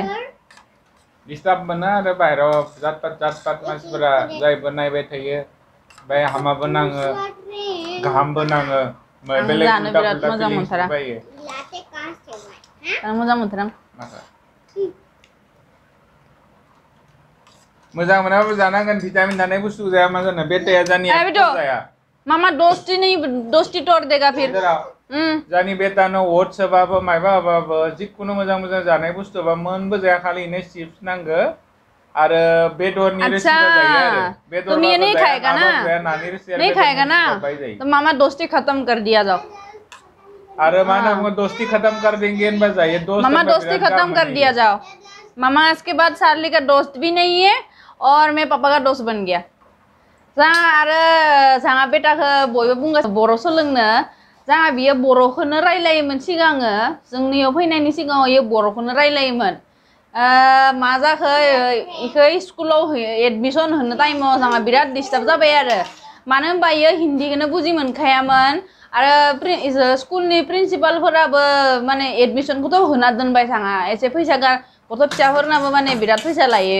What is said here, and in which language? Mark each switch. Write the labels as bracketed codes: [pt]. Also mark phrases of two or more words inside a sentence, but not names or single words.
[brx] डिस्टार्ब मोनो आरो बाहेराव जात पात मानसिफोरा जायबो नायबाय थायो ओमफ्राय हामाबो नाङो गाहामबो नाङो बेलेग बिराद मोजां मोनथारा आं मोजां मोनथारा मोजां मोनाबो जानांगोन भिटामिन थानाय बुस्थु जाया मा जानो बेटाया जानिया जाया [hi] मामा दोस्ती तोड़ देगा फिर [brx] जानि बेटानो ओट्स होबाबो मायबा होबाबो जिखुनु मोजां जानाय बुस्थु बा मोनबो जाया खालि इनो चिप्स नांगो आरो बेदरनि रोसिबो जायो आरो बेदर [hi] तुम ये नहीं खाएगा ना [brx] नानि रोसि [hi] नहीं खाएगा ना तो मामा दोस्ती खत्म कर दिया जाओ अरे माना हम दोस्ती खत्म कर देंगे इन बस जाइए दोस्त मामा दोस्ती खत्म कर दिया जाओ मामा इसके बाद चार्ली का दोस्त भी नहीं है और मैं पापा का दोस्त बन गया [brx] जोंहा आरो जोंहा बेटाखौ बयबो बुंगासिनो बर' सोलोंनो जोंहा बियो बर'खौनो रायलायोमोन सिगाङो जोंनियाव फैनायनि सिगाङाव इयो बर'खौनो रायलायोमोन मा जाखो इखौ स्कुलाव एडमिसन होनो टाइमाव जोंहा बिराद डिस्टार्ब जाबाय आरो मानो होनबा इयो हिन्दीखौनो बुजि मोनखायामोन आरो स्कुलनि प्रिन्सिपालफोराबो माने एडमिसनखौथ' होना दोनबाय जोंहा एसे फैसा गथ' फिसाफोरनाबो माने बिराद फैसा लायो